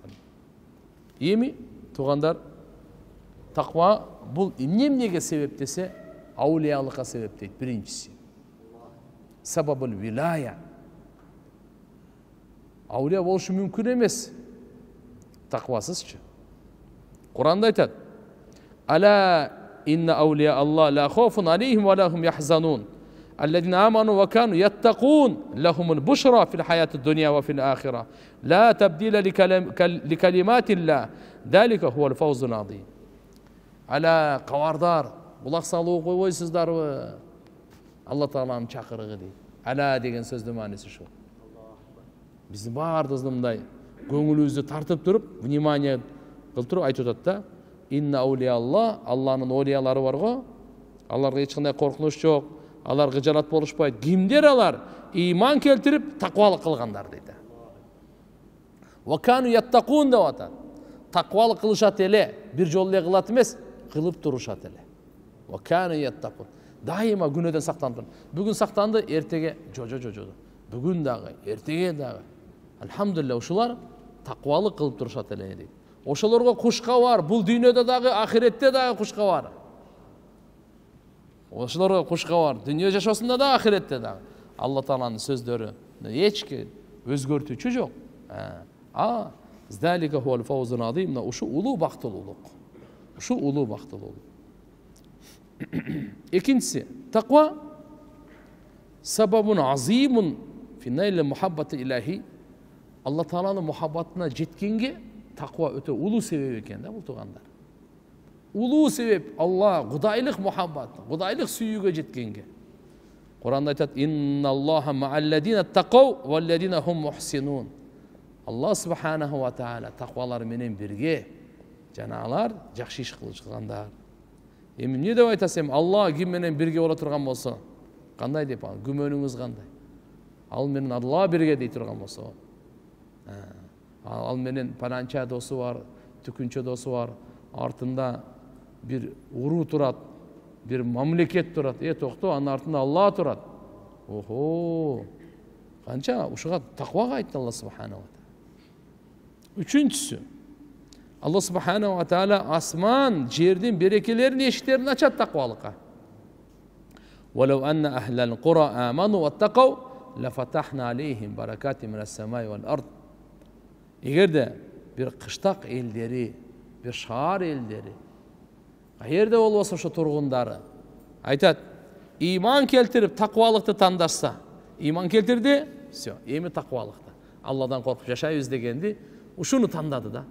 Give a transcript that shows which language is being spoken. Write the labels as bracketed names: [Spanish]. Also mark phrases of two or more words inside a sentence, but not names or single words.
[Kyrgyz] Эми тугандар, таква бул эмнеге себеп десе, аулиялыкка себеп дейт биринчиси. [Arabic] سبب الولاية. [Kyrgyz] Аулия болушу мүмкүн эмес таквасызчы. Куранда айтат: [Arabic] ألا إن أولياء الله لا خوف عليهم ولا هم يحزنون. الذين آمنوا وكانوا يتقون لهم البشرى في الحياة الدنيا وفي الآخرة. لا تبديل لكلمات الله. ذلك هو الفوز العظيم. [Kyrgyz] Ала кавардар, булак салуу койбойсуздарбы? Алла Тааланын чакырыгы дейт. Ала деген сөздүн мааниси ушул. Биздин баардыгыбызды мындай көңүлүбүздү тартып туруп, внимание кылып туруп айтып атат да: [Arabic] إن أولياء الله, [Kyrgyz] Алланын олиялары бар го. Аларга эч кандай коркунуч жок, алар кыжалат болушпайт. Кимдер алар? Иман келтирип, таквалык кылгандар дейт. [Arabic] وكانوا يتقون [Kyrgyz] деп атат. Таквалык кылышат эле, бир жолу эле кылат эмес, кылып турушат эле. [Arabic] وكانوا يتقون. [Kyrgyz] Дайыма күнөөдөн сактанып. Бүгүн сактанды, эртеге жо. Бүгүн дагы, эртеге дагы. Алхамдулилlah, ушулар таквалык кылып турушат эле дейт. Ошолорго кушка бар, бул дүйнөдө дагы, ахиретте дагы кушка бар. Ошолорго кушка бар, дүйнө жашоосунда да, ахиретте дагы. Алла Тааланын сөздөрү эч өзгөртүүчү жок. [Arabic] ذلك هو الفوز العظيم. [Kyrgyz] Ушу улуу бактылуулук. Ушу улуу бактылуулук. [Arabic] Экинчиси, تقوى سبب عظيم في نيل محبة إلهية. [Kyrgyz] Алла Тааланын мухаббатына жеткенге таква өтө улуу себеп экен да бул тугандар. Улуу себеп Алла кудайлык мухаббат, кудайлык сүйүүгө жеткенге. Куранда айтат: [Arabic] إن الله مع الذين اتقوا والذين هم محسنون. [Kyrgyz] Алла [Arabic] سبحانه وتعالى [Kyrgyz] таквалар менен бирге, жана алар жакшы иш кылышкандар. Эми эмне деп айтасам, Алла ким менен бирге боло турган болсо, кандай деп күмөнүңүз кандай? Ал менен Алла бирге дей турган болсо, ал менен пананча досу бар, түкүнчө досу бар, артында бир уруу турат, бир мамлекет турат. Токто, анын артында Алла турат. Охо! Канча ушуга таквага айтты Алла [Arabic] سبحانه وتعالى. [Kyrgyz] Үчүнчүсү, Алла [Arabic] سبحانه وتعالى [Kyrgyz] асман, жердин берекелерин, эшиктерин ачат таквалыкка. [Arabic] ولو أن أهل القرى آمنوا واتقوا لفتحنا عليهم بركات من السماء والأرض. [Kyrgyz] Эгерде бир кыштак элдери, бир шаар элдери, каерде болбосо ошо тургундары айтат, иман келтирип таквалыкты тандашса, иман келтирди, все, эми таквалыкты, Алладан коркуп жашайбыз дегенди ушуну тандады да.